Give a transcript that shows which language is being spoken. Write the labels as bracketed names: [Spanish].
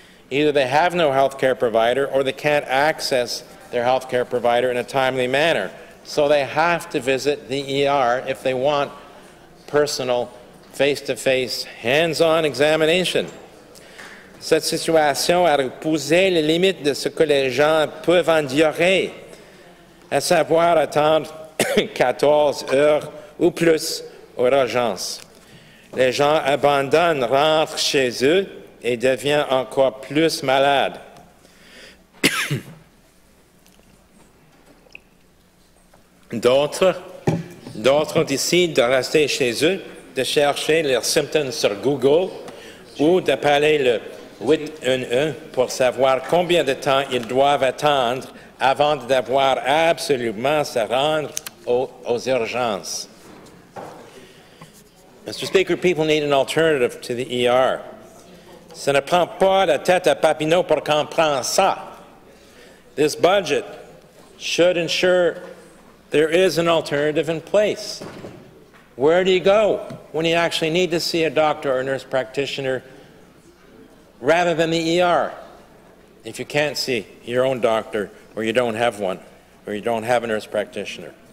[English] Either they have no health care provider or they can't access their health care provider in a timely manner. So they have to visit the ER if they want personal, face-to-face, hands-on examination. [French] Cette situation a repoussé les limites de ce que les gens peuvent endurer, à savoir attendre 14 heures ou plus aux urgences. Les gens abandonnent, rentrent chez eux et deviennent encore plus malades. D'autres décident de rester chez eux, de chercher leurs symptômes sur Google ou d'appeler le 811 pour savoir combien de temps ils doivent attendre avant de devoir absolument se rendre aux urgences. [English] Mr. Speaker, people need an alternative to the ER. [French] Ça ne prend pas la tête à Papineau pour comprendre ça. [English] This budget should ensure there is an alternative in place. Where do you go when you actually need to see a doctor or a nurse practitioner rather than the ER? If you can't see your own doctor or you don't have one or you don't have a nurse practitioner.